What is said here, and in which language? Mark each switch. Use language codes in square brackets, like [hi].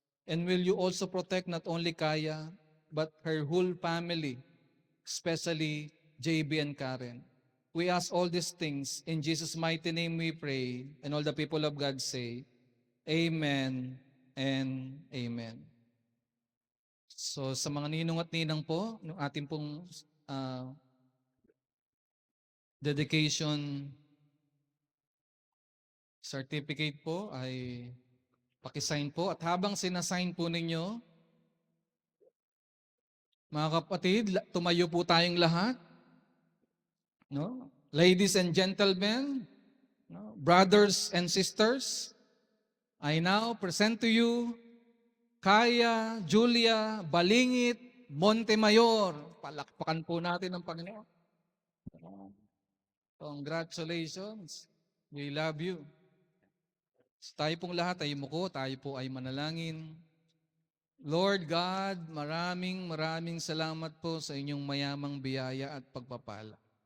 [en] And will you also protect not only Kaya, but her whole family, especially JB and Karen. We ask all these things in Jesus' mighty name we pray, and all the people of God say, Amen and Amen. [tl] So sa mga ninong at ninang po, ng ating pong dedication certificate po ay pakisign po. At habang sinasign po ninyo, mga kapatid, tumayo po tayong lahat. [en] No? Ladies and gentlemen, no? Brothers and sisters, I now present to you Kaya Julia Balingit Montemayor. [tl] Palakpakan po natin ang Panginoon. [en] Congratulations. We love you. [tl] So tayo pong lahat ay muko, tayo po ay manalangin. Lord God, maraming salamat po sa inyong mayamang biyaya at pagpapala.